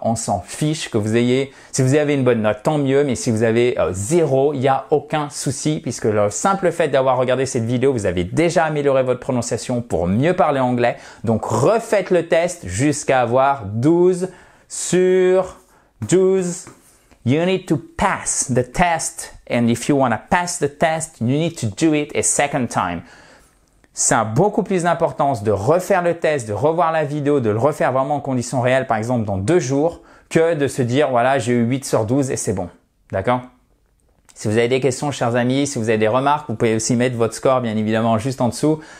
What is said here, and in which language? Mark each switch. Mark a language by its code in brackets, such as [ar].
[fr] On s'en fiche que vous ayez... Si vous avez une bonne note, tant mieux. Mais si vous avez 0, il n'y a aucun souci puisque le simple fait d'avoir regardé cette vidéo, vous avez déjà amélioré votre prononciation pour mieux parler anglais. Donc, refaites le test jusqu'à avoir 12 sur 12. [en] You need to pass the test, and if you want to pass the test, you need to do it a second time. [fr] Ça a beaucoup plus d'importance de refaire le test, de revoir la vidéo, de le refaire vraiment en conditions réelles, par exemple dans 2 jours, que de se dire, voilà, j'ai eu 8 sur 12 et c'est bon. D'accord? Si vous avez des questions, chers amis, si vous avez des remarques, vous pouvez aussi mettre votre score, bien évidemment, juste en dessous.